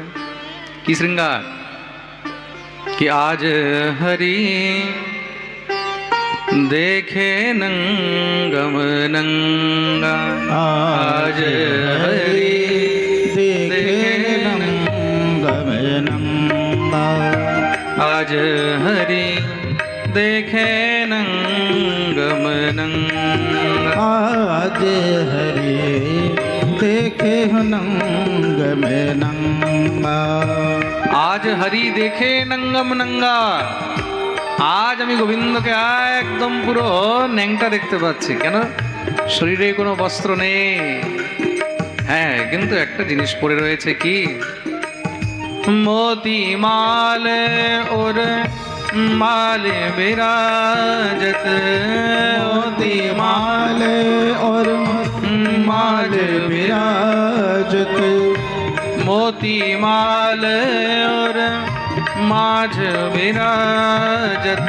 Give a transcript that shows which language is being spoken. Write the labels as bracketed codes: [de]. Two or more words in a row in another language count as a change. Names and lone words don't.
[hi] कि शृंगार, कि आज हरि देखे नंगम नंगा, आज हरि देखे नंगम नंगा, आज हरि देखे नंगम नंगा, आज हरि देखे नंगम नंगा, आज हरि देखे नंगम नंगा। [bn] আজ আমি গোবিন্দকে একদম পুরো ন্যাংটা দেখতে পাচ্ছি। কেন? শরীরে কোনো বস্ত্র নেই, হ্যাঁ, কিন্তু একটা জিনিস পরে রয়েছে, কি [hi] मोती माल और माल विराजत, मोती माल और माल विराजत, मोती माल और माझ विराजत,